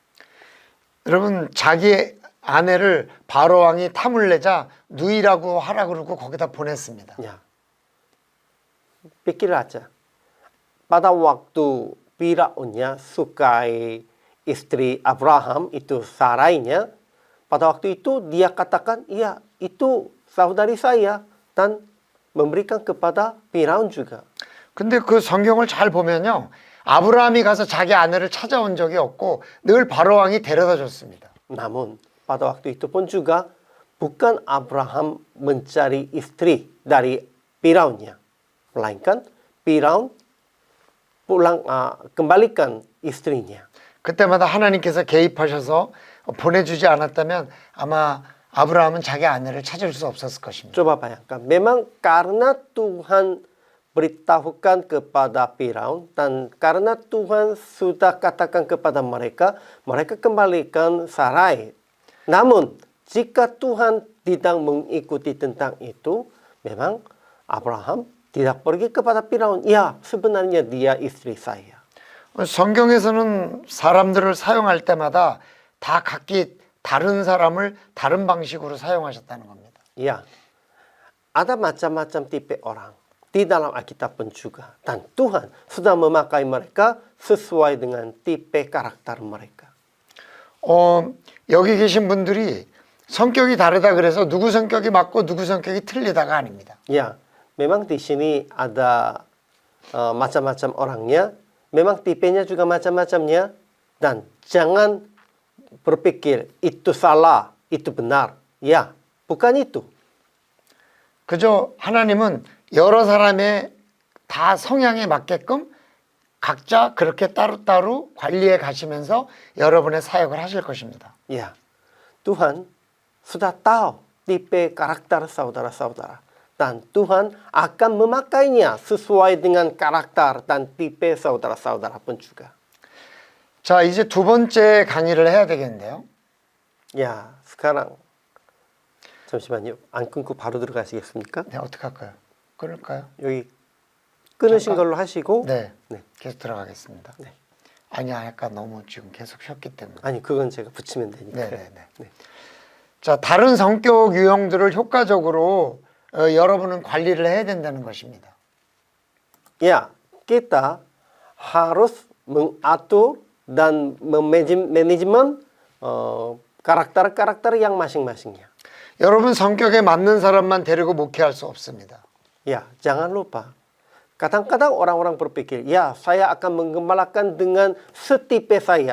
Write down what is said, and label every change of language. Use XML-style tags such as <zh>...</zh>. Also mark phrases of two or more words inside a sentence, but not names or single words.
<ko>여러분 자기 아내를 바로 왕이 탐을 내자 누이라고 하라 그러고 거기다 보냈습니다.</ko> <id>Ya. Pikir aja. Pada waktu Firaunnya sukai istri Abraham, itu Sarainya, pada waktu itu dia katakan, iya itu saudari saya, dan memberikan kepada Firaun juga.</id> <ko>근데 그 성경을 잘 보면요. 아브라함이 가서 자기 아내를 찾아온 적이 없고 늘 바로 왕이 데려다 줬습니다.</ko> <id>Namun, pada waktu itu pun juga bukan Abraham mencari istri dari Firaunnya, melainkan Firaun kembalikan istrinya.</id> <ko>그때마다 하나님께서 개입하셔서 보내주지 않았다면 아마 아브라함은 자기 아내를 찾을 수 없었을 것입니다.</ko> <id>Coba bayangkan, memang karena Tuhan beritahukan kepada Firaun dan karena Tuhan sudah katakan kepada mereka, mereka kembalikan Sarai. Namun, jika Tuhan tidak mengikuti tentang itu, memang Abraham tidak pergi kepada Firaun. Ya, sebenarnya dia istri saya.</id> <ko>성경에서는 사람들을 사용할 때마다 다 각기 다른 사람을 다른 방식으로 사용하셨다는 겁니다.</ko> <id>Ya, ada macam-macam tipe orang di dalam Alkitab pun juga. Dan Tuhan sudah memakai mereka sesuai dengan tipe karakter mereka.</id> <ko>여기 계신 분들이 성격이 다르다 그래서 누구 성격이 맞고 누구 성격이 틀리다가 아닙니다.</ko> <id>Ya, memang di sini ada macam-macam orangnya. Memang tipenya juga macam-macamnya. Dan jangan berpikir itu salah, itu benar. Ya, bukan itu.</id> <ko>그저 하나님은 여러 사람의 다 성향에 맞게끔 각자 그렇게 따로따로 관리해 가시면서 여러분의 사역을 하실 것입니다.</ko> <id>Ya, Tuhan sudah tahu tipe karakter saudara-saudara. Dan Tuhan akan memakainya sesuai dengan karakter dan tipe saudara-saudara pun juga.</id> <ko>자, 이제 두 번째 강의를 해야 되겠는데요.</ko> <id>Ya, sekarang 잠시만요.</id> <ko>안 끊고 바로 들어가시겠습니까? 네, 어떻게 할까요? 끊을까요? 여기 끊으신 잠깐. 걸로 하시고 네, 네. 계속 들어가겠습니다. 네. 아니야, 약간 너무 지금 계속 쉬었기 때문에. 아니, 그건 제가 붙이면 되니까. 네네네. 네. 자, 다른 성격 유형들을 효과적으로 여러분은 관리를 해야 된다는 것입니다.</ko> <id>Ya, kita harus mengatur dan memanajemen karakter-karakter yang masing-masingnya.</id> <ko>여러분 성격에 맞는 사람만 데리고 목회할 수 없습니다.</ko> <id>Ya, jangan lupa. Kadang-kadang orang-orang berpikir, ya saya akan menggembalakan dengan setipe saya.</id>